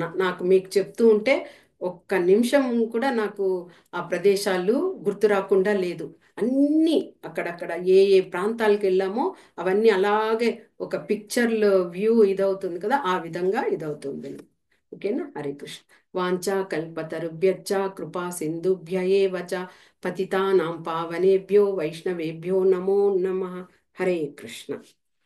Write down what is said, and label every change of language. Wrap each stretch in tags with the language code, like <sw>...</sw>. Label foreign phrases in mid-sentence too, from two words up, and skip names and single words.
<te>నాకు మీకు చెప్తూ ఉంటే ఒక్క నిమిషం కూడా నాకు ఆ ప్రదేశాలు గుర్తు రాకుండా లేదు. అన్నీ అక్కడక్కడ ఏ ఏ ప్రాంతాలకు వెళ్ళామో అవన్నీ అలాగే ఒక పిక్చర్లో వ్యూ ఇదవుతుంది కదా, ఆ విధంగా ఇదవుతుంది. ఓకేనా?</te> <sa>हरे कृष्ण. वाञ्छा कल्पतरुभ्यश्च कृपा सिन्धुभ्य एव च पतितानां पावनेभ्यो वैष्णवेभ्यो नमो नमः. हरे कृष्ण.</sa>